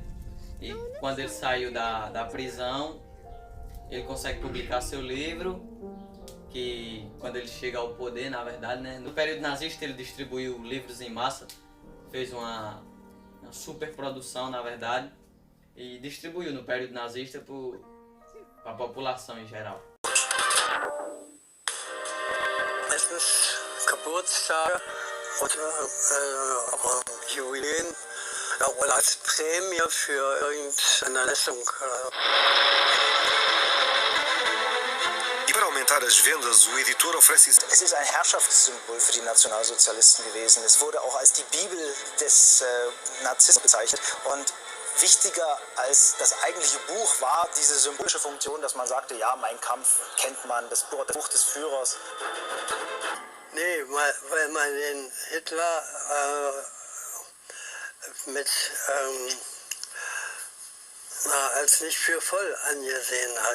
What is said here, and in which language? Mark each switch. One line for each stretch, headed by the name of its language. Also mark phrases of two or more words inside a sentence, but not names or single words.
Portuguese: E quando ele saiu da prisão, ele consegue publicar seu livro, que quando ele chega ao poder, na verdade, né, no período nazista ele distribuiu livros em massa, fez uma super produção, na verdade, e distribuiu no período nazista para a população em geral.
German: Geburtstage oder Jubiläen oder als Prämie für irgendeine Leistung.
Portuguese: E para aumentar as vendas, o editor oferece...
German: Es ist ein Herrschaftssymbol für die Nationalsozialisten gewesen. Es wurde auch als die Bibel des Narzissmus bezeichnet. Und wichtiger als das eigentliche Buch war diese symbolische Funktion, dass man sagte, ja, Mein Kampf kennt man, das Buch des Führers. Nee, weil man den Hitler als nicht für voll angesehen hat.